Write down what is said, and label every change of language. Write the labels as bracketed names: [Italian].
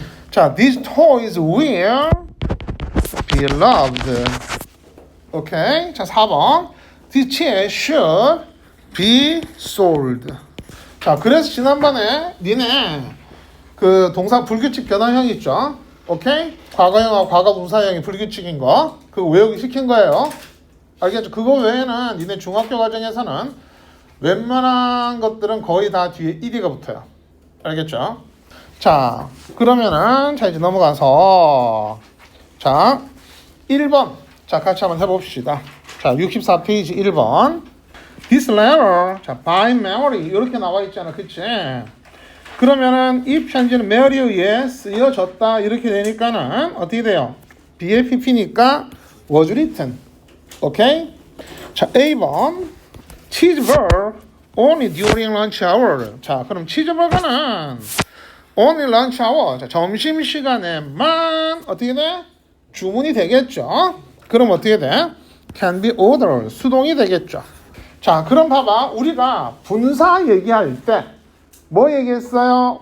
[English] 자, these toys will be loved. [Korean] 오케이. 자, 4번. [English] This chair should be sold. [Korean] 자, 그래서 지난번에 니네 그 동사 불규칙 변화형 있죠? 오케이? 과거형하고 과거분사형이 불규칙인 거 그거 외우기 시킨 거예요. 알겠죠? 그거 외에는 니네 중학교 과정에서는 웬만한 것들은 거의 다 뒤에 ed가 붙어요. 알겠죠? 자, 그러면은 자, 이제 넘어가서 자, 1번 자, 같이 한번 해봅시다. 자, 64페이지 1번 [English] This letter [Korean] 자, [English] by Mary [Korean] 이렇게 나와 있잖아. 그치? 그러면은 이 편지는 메리에 의해 쓰여졌다 이렇게 되니까는 어떻게 돼요? [English] be의 pp니까 was written. [Korean] 오케이? [English] 자, A번 cheeseburger only during lunch hour. [Korean] 자, 그럼 치즈버거는 [English] only lunch hour. [Korean] 자, 점심시간에만 어떻게 돼? 주문이 되겠죠? 그럼 어떻게 돼? [English] can be ordered. [Korean] 수동이 되겠죠. 자, 그럼 봐봐. 우리가 분사 얘기할 때 뭐 얘기했어요?